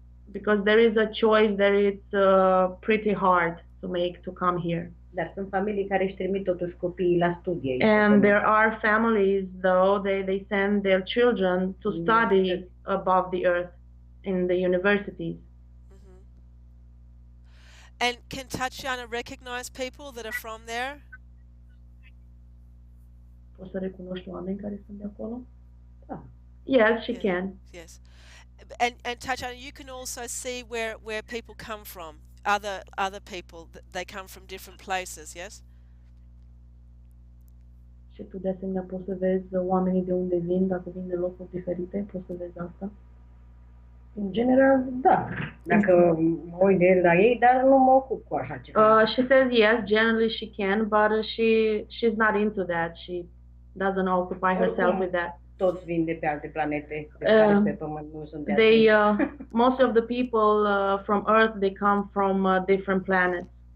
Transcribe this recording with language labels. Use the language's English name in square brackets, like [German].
[English] Because there is a choice that it's pretty hard to make to come here. [Romanian] Dar sunt familii care își trimit totuși copiii la studii. [English] And there are families, though, they send their children to study above the earth in the universities. And can Tatiana recognize people that are from there? [Romanian] Poți să recunoști oameni care sunt de acolo? [English] Da. Yes, she can. Yes. And Tatiana, you can also see where people come from. Other people, they come from different places, yes? [Romanian] Și tu de asemenea poți să vezi oamenii de unde vin, dacă vin de locuri diferite, poți să vezi asta? În general, da. Dacă mă uit de la ei, dar nu mă ocup cu așa ceva. [English] She says yes, generally she can, but she's not into that. She doesn't occupy herself with that. [Romanian] Toți vin de pe alte planete, de care pe Pământ nu sunt de [English] they most of the people from Earth, they come from different planets.